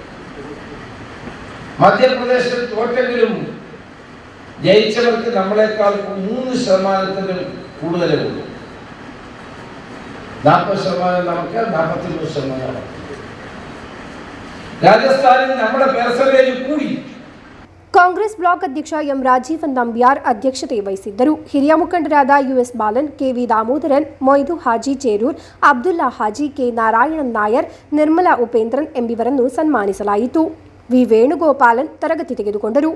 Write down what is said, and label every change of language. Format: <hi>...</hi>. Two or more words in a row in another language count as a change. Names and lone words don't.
<ml>മധ്യപ്രദേശിൽ തോറ്റെങ്കിലും ജയിച്ചവർക്ക് നമ്മളെക്കാൾ 3% കൂടുതലേ ഉള്ളൂ. 40% നമുക്ക്, 43%. രാജസ്ഥാനിൽ നമ്മുടെ പെർസെന്റേജ് കൂടി.</ml> <kn>ಕಾಂಗ್ರೆಸ್ ಬ್ಲಾಕ್ ಅಧ್ಯಕ್ಷ ಎಂ ರಾಜೀವನ್ ನಂಬ್ಯಾರ್ ಅಧ್ಯಕ್ಷತೆ ವಹಿಸಿದ್ದರು. ಹಿರಿಯ ಮುಖಂಡರಾದ ಯುಎಸ್ ಬಾಲನ್, ಕೆವಿ ದಾಮೋದರನ್, ಮೊಯ್ದು ಹಾಜಿ ಚೇರೂರ್, ಅಬ್ದುಲ್ಲಾ ಹಾಜಿ, ಕೆ ನಾರಾಯಣನ್ ನಾಯರ್, ನಿರ್ಮಲಾ ಉಪೇಂದ್ರನ್ ಎಂಬಿವರನ್ನು ಸನ್ಮಾನಿಸಲಾಯಿತು. ವಿ ವೇಣುಗೋಪಾಲನ್ ತರಗತಿ ತೆಗೆದುಕೊಂಡರು.</kn>